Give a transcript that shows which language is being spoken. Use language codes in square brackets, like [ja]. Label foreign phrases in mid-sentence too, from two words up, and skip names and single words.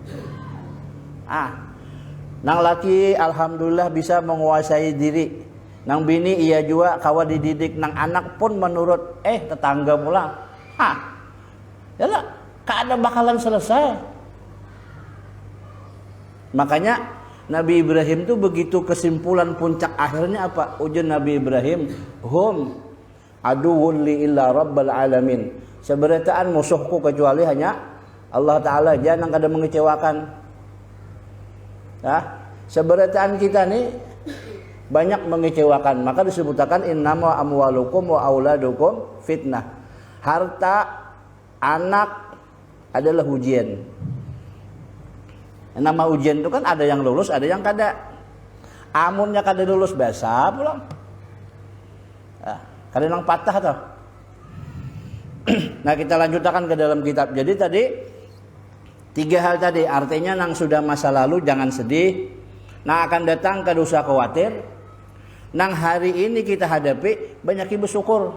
[bjn] Nang laki alhamdulillah bisa menguasai diri. Nang bini iya juga kawa dididik. Nang anak pun menurut tetangga pula. Yalah, kada bakalan selesai. Makanya Nabi Ibrahim itu begitu kesimpulan puncak akhirnya apa? [ar] Ujian Nabi Ibrahim, hum aduwwun li illa rabbil alamin. [bjn] Seberataan musuhku kecuali hanya Allah Ta'ala, jangan kada mengecewakan. Seberataan kita nih banyak mengecewakan, maka disebutkan [ar] innama amwalukum wa auladukum fitnah. [id] Harta, anak adalah ujian. [bjn] Nama ujian itu kan ada yang lulus, ada yang kada. Amunnya kada lulus basa pulang. Kada nang patah toh. [id] Nah, kita lanjutkan ke dalam kitab. [bjn] Jadi tadi 3 hal tadi, artinya nang sudah masa lalu jangan sedih. Nang akan datang kada usah khawatir. Nang hari ini kita hadapi banyak bersyukur.